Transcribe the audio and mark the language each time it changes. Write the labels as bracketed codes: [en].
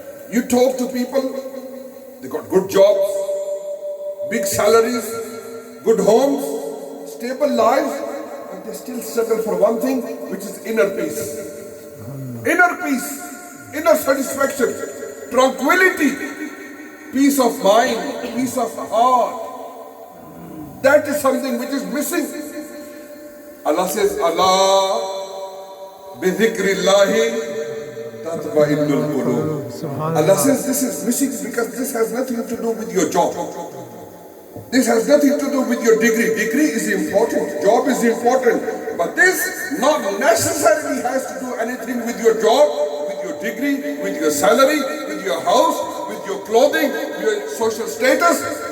[en] You talk to people, they got good jobs, big salaries, good homes, stable lives, but they still struggle for one thing, which is inner peace. Inner peace, inner satisfaction, tranquility, peace of mind, peace of heart. That is something which is missing. Allah says, Allah [ar] بِذِكْرِ اللَّهِ تَطْمَئِنُّ الْقُلُوبُ. [en] Allah says this is missing because this has nothing to do with your job. This has nothing to do with your degree. Degree is important, job is important, but this not necessarily has to do anything with your job, with your degree, with your salary, with your house, with your clothing, your social status.